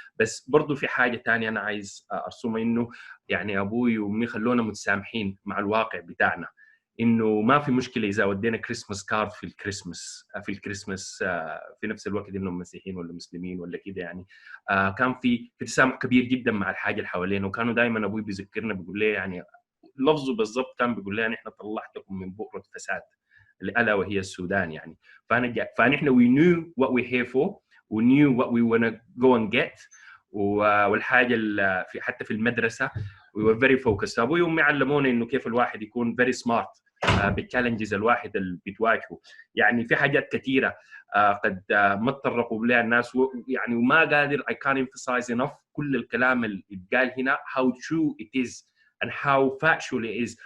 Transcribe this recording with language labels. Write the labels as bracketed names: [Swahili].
[Arabic] بس برضو في حاجه ثانيه انا عايز ارسمها، انه يعني ابوي وامي خلونا متسامحين مع الواقع بتاعنا، انه ما في مشكله اذا ودينا كريسماس كارد في الكريسماس في نفس الوقت انهم مسيحيين ولا مسلمين ولا كده يعني. كان في تسامح كبير جدا مع الحاجه اللي حوالينا. وكانوا دائما ابوي بيذكرنا بيقول لي يعني لفظه بالضبط كان بيقول لي احنا طلعتكم من بؤره فساد الا وهي السودان يعني. فنحن [English] we knew what we're here for we knew what we want to go and get. [Arabic] والحاجه في حتى في المدرسه [English] we were very focused. [Arabic] ابوي وامي علمونا انه كيف الواحد يكون [English] very smart [Arabic] بالتشالنجز الواحد اللي بتواجهه. يعني في حاجات كثيره قد ما تطرقوا لها الناس يعني وما قادر [English] I can't emphasize enough [Arabic] كل الكلام اللي اتقال هنا [English] how true it is [Arabic] and how factual it is.